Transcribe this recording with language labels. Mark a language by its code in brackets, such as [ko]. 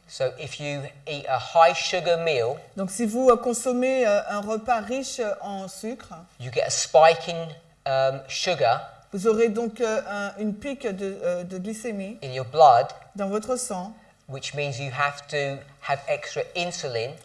[en] So if you eat a high sugar meal, [fr] Donc si vous consommez un repas riche en sucre, [en] you get a spike in sugar [fr] vous aurez donc une pic de glycémie [en] in your blood, [fr] dans votre sang. [en] which means you have to have extra insulin